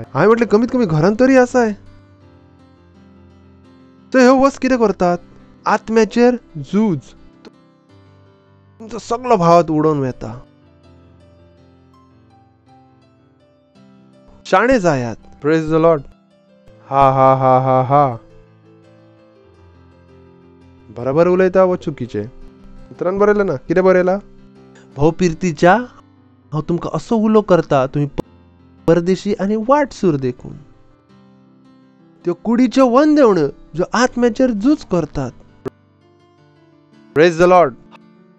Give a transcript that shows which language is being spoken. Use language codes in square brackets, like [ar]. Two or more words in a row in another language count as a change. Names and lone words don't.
[kok] हांवें म्हटलें कमीत कमी घरान तरी आसाय. सो ह्यो वस्त कितें करतात, आत्म्याचेर झूज. तुमचो सगळो भावात उडोवन वेता. शाणे जायात. [en] Praise the Lord. [kok] हा हा हा हा हा. बरोबर उलयता व चुकीचे. उतरान बरयलें ना, कितें बरयला. भाव पिर्तीच्या हांव तुमकां असो उलो करता, तुम्ही परदेशी आनी वाटसूर देखून त्यो कुडीच्यो वंदवण्यो ज्यो आत्म्याचेर झूज करतात. [en] Praise the Lord. Hallelujah.